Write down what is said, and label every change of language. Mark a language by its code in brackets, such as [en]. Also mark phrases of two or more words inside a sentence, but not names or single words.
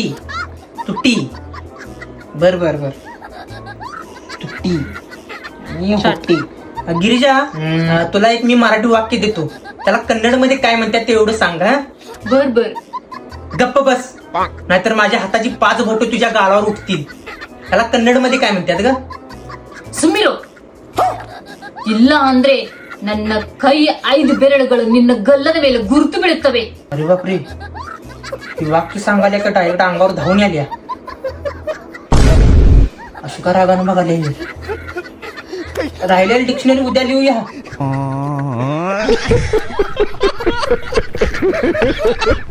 [mr] तुटी. बर बर बर. तुट्टी आणि होट्टी. गिरिजा, तुला एक मी मराठी वाक्य देतो. त्याला कन्नड मध्ये काय म्हणतात ते एवढं सांग. हा, बर बर. गप्प बस, नाहीतर माझ्या हाताची 5 बोट तुझ्या गालावर उठतील. त्याला कन्नड मध्ये काय म्हणतात ग? [kn] ಸುಮ್ಮಿರು. ಇಲ್ಲ ಅಂದ್ರೆ ನನ್ನ ಕೈ 5 ಬೆರಳುಗಳು ನಿನ್ನ ಗಲ್ಲದ ಮೇಲೆ ಗುರುತು ಬೀಳುತ್ತವೆ. [mr] अरे बापरे, ती वाक्य सांगायला का डायरेक्ट अंगावर धावून आल्या. अशी का रागानं बघायला राहिलेली डिक्शनरी उद्या लिहूया.